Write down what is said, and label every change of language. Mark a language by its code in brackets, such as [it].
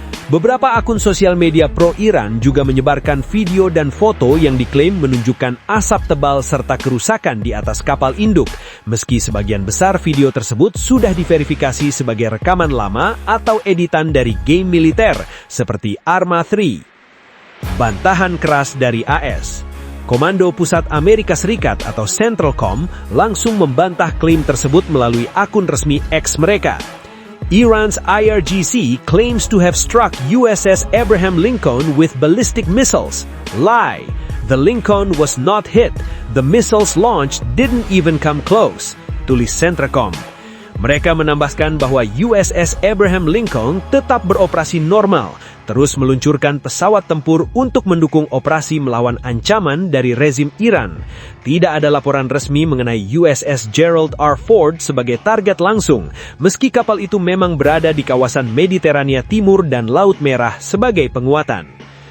[id] Beberapa akun sosial media pro-Iran juga menyebarkan video dan foto yang diklaim menunjukkan asap tebal serta kerusakan di atas kapal induk, meski sebagian besar video tersebut sudah diverifikasi sebagai rekaman lama atau editan dari game militer seperti Arma 3. Bantahan keras dari AS. Komando Pusat Amerika Serikat atau CentralCom langsung membantah klaim tersebut melalui akun resmi X mereka. [en] Iran's IRGC claims to have struck USS Abraham Lincoln with ballistic missiles. Lie. The Lincoln was not hit. The missiles launched didn't even come close, [id] tulis [en] CentralCom. [id] Mereka menambahkan bahwa USS Abraham Lincoln tetap beroperasi normal, terus meluncurkan pesawat tempur untuk mendukung operasi melawan ancaman dari rezim Iran. Tidak ada laporan resmi mengenai USS Gerald R. Ford sebagai target langsung, meski kapal itu memang berada di kawasan Mediterania Timur dan Laut Merah sebagai penguatan.